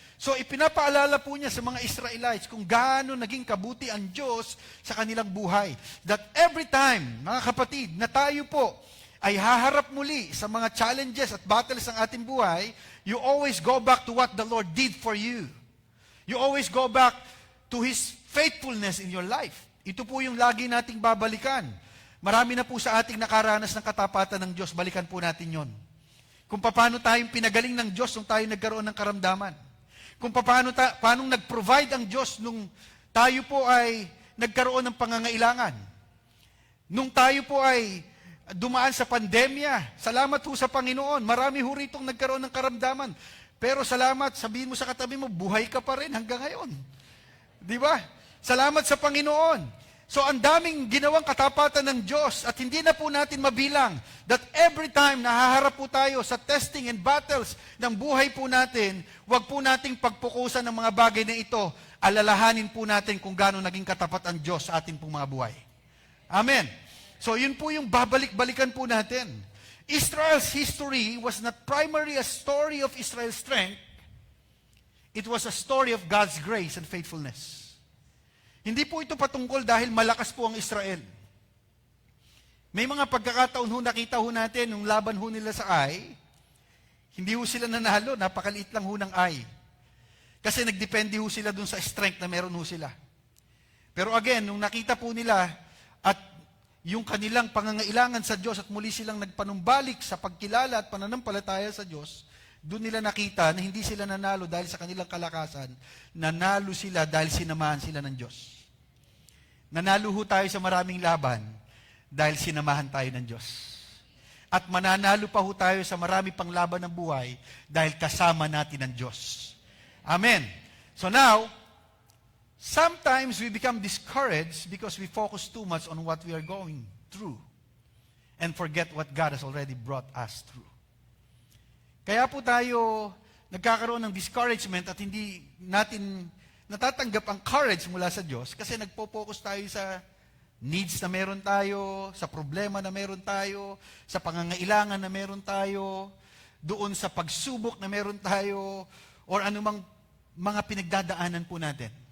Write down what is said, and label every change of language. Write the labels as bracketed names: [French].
[Filipino] So ipinapaalala po niya sa mga Israelites kung gaano naging kabuti ang Diyos sa kanilang buhay. [English] That every time, [Filipino] mga kapatid, na tayo po ay haharap muli sa mga challenges at battles ng ating buhay, [English] you always go back to what the Lord did for you. You always go back to His faithfulness in your life. [Filipino] Ito po yung lagi nating babalikan. Marami na po sa ating nakaranas ng katapatan ng Diyos, balikan po natin yon. Kung paano tayong pinagaling ng Diyos nung tayo nagkaroon ng karamdaman. Kung paano nag-provide ang Diyos nung tayo po ay nagkaroon ng pangangailangan. Nung tayo po ay dumaan sa pandemya, salamat po sa Panginoon. Marami ho ritong nagkaroon ng karamdaman. Pero salamat, sabihin mo sa katabi mo, buhay ka pa rin hanggang ngayon. Di ba? Salamat sa Panginoon. So ang daming ginawang katapatan ng Diyos at hindi na po natin mabilang [English] that every time [Filipino] nahaharap po tayo sa [English] testing and battles [Filipino] ng buhay po natin, wag po nating pagpukusan ng mga bagay na ito. Alalahanin po natin kung gaano naging katapat ang Diyos sa ating pong mga buhay. Amen. So yun po yung babalik-balikan po natin. [English] Israel's history was not primarily a story of Israel's strength. It was a story of God's grace and faithfulness. [Filipino] Hindi po ito patungkol dahil malakas po ang Israel. May mga pagkakataon ho, nakita ho natin, nung laban ho nila sa Ai, hindi ho sila nanalo, napakaliit lang ho ng Ai. Kasi nagdepende ho sila dun sa strength na meron ho sila. Pero again, nung nakita po nila at yung kanilang pangangailangan sa Diyos at muli silang nagpanumbalik sa pagkilala at pananampalataya sa Diyos, doon nila nakita na hindi sila nanalo dahil sa kanilang kalakasan, nanalo sila dahil sinamahan sila ng Diyos. Nanalo ho tayo sa maraming laban dahil sinamahan tayo ng Diyos. At mananalo pa ho tayo sa marami pang laban ng buhay dahil kasama natin ang Diyos. Amen. [English] So now, sometimes we become discouraged because we focus too much on what we are going through and forget what God has already brought us through. [Filipino] Kaya po tayo nagkakaroon ng discouragement at hindi natin natatanggap ang courage mula sa Diyos kasi nagpo-focus tayo sa needs na meron tayo, sa problema na meron tayo, sa pangangailangan na meron tayo, doon sa pagsubok na meron tayo, or anumang mga pinagdadaanan po natin.